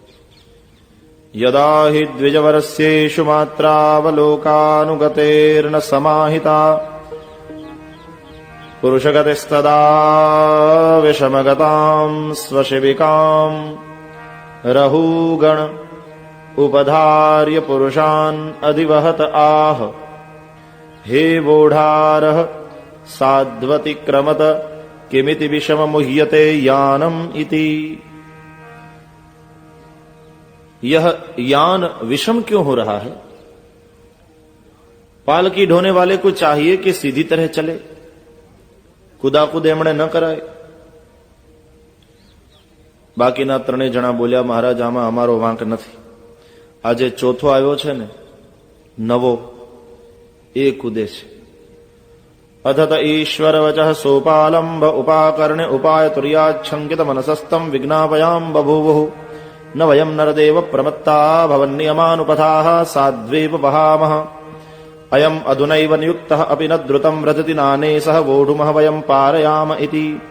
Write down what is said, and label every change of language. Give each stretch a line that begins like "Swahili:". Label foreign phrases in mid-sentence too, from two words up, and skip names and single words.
Sanskrit: યદા હિ દ્વિજવરસ્યેષુ માત્રાવલોકાનુગતેર્ન સમાહિતા પુરુષગતિસ્તદા વિષમગતામ સ્વશિબિકામ રહુગણ ઉપધાર્ય પુરુષાન અધિવહત આહ હે વોઢારઃ સાધ્વતિક્રમત કિમિતિ વિષમ મુહ્યતે यानम इति.
Hindi: यह यान विषम क्यों हो रहा है? पालकी ढोने वाले को चाहिए कि सीधी तरह चले, कूदाकूद एमणे न कराए.
Gujarati: બાકીના ત્રણેય જણા બોલ્યા, મહારાજ આમાં અમારો વાંક નથી. આજે ચોથો આવ્યો છે ને નવો, એ કૂદે છે.
Sanskrit: અથત ઈશ્વર વચઃ સોપાલંબ ઉપાકર્ણે ઉપાય તુર્યાચ્છંકિત મનસસ્તમ વિજ્ઞાપયામ બભૂવુઃ ન વયમ નરદેવ પ્રમત્તા ભવન્નિયમાનુપથાઃ સાધ્વેવ વહામઃ અયમ અધુનૈવ નિયુક્તઃ અપિ ન દ્રુતમ વ્રજતિ નાને સહ વોઢુમઃ વયમ પારયામ ઇતિ.